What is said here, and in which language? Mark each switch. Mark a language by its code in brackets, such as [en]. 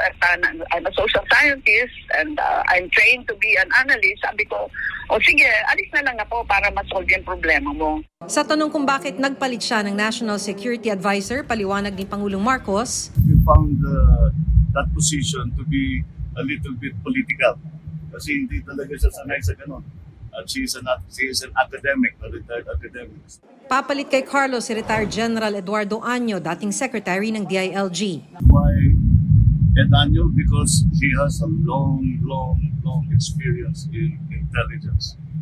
[en] At I'm a social scientist and I'm trained to be an analyst. [tl] Sabi ko, sige, alis na lang ako para ma-solve yung problema mo. Sa tanong kung bakit nagpalit siya ng National Security Advisor, paliwanag ni Pangulong Marcos, [en] we found that position to be a little bit political. [tl] Kasi hindi talaga siya sanay sa ganun. [en] At she is an academic, a retired academic. [tl] Papalit kay Carlos si retired General Eduardo Año, dating secretary ng DILG. [en] Why Ed Año? Because he has a long experience in intelligence.